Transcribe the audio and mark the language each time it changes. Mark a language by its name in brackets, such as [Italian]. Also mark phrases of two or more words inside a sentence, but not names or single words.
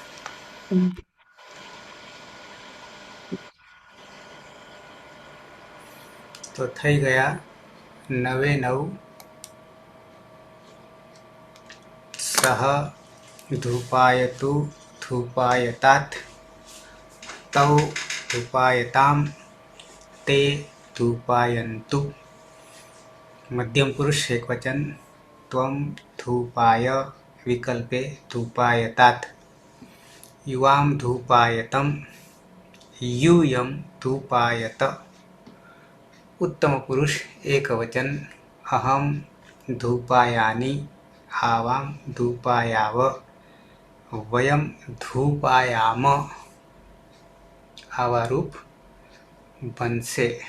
[Gujarati] તો થઈ ગયા [Sanskrit] 9 सह धूपायतु धूपायतात तौ धूपायताम ते धूपायंतु. मध्यम पुरुष एकवचन त्वम धूपाय विकल्पे धूपायतात. युवाम धूपायतम यूयम धूपायत. उत्तम पुरुष एकवचन अहम धूपायानि आवाम धूपायाव वयम धूपायाम [Gujarati] આવા રૂપ બનશે.